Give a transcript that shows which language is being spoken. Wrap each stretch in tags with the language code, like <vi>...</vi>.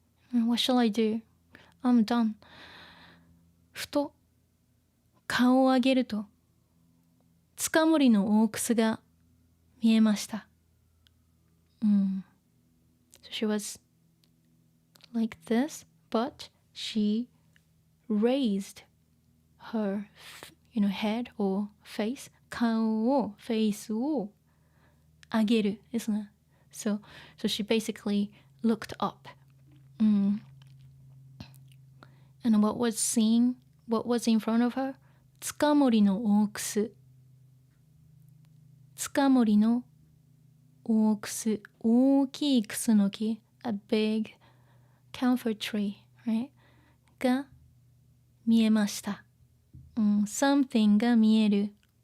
<en>What shall I do? I'm done.</en> <ja>ふと顔を上げるとつかもりの大くすが見えました。</ja> <en>So she was like this, but she raised her, you know, head or face.</en> <ja>顔を、フェイスを上げるですね。</ja> <en>So she basically looked up. And what was in front of her?</en> <ja>つかもりの大くす。つかもりの大くす。大きいクスの木。</ja> <en>A big camphor tree, right?</en> <ja>が見えました。 something が見える。</ja>